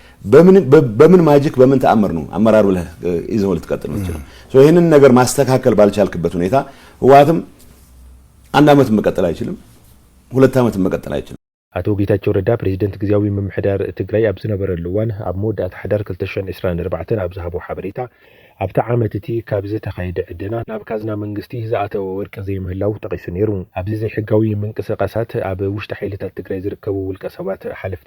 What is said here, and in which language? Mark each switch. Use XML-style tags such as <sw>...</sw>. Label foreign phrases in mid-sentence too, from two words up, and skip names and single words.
<am>በምን ማጂክ በምን ተአምር ነው አመራር ብለህ ይዘው ልትቀጥል ነው ሶ ይሄንን ነገር ማስተካከል ባልቻልክበት ሁኔታ ህወሓትም አንድ አመት መቀጠል አይችልም ሁለት አመት መቀጠል አይችልም</am> <ti>አቶ ጌታቸው ረዳ ፕሬዚደንት ግዚያዊ መምሕዳር ትግራይ ኣብ ዝነበረሉ እዋን ኣብ መወዳእታ ሕዳር 2024 ኣብ ዝሃቦ ሓበሬታ ኣብቲ ዓመት እቲ ካብ ዝተኻየደ ዕድና ናብ ካዝና መንግስቲ ዝኣተወ ወርቂ ዘይምህላው ጠቂሱ ነይሩ ኣብዚ ዘይሕጋዊ ምንቅስቃሳት ኣብ ውሽጢ ሓይልታት ትግራይ ዝርከቡ ውልቀ ሰባት ሓለፍቲ</ti>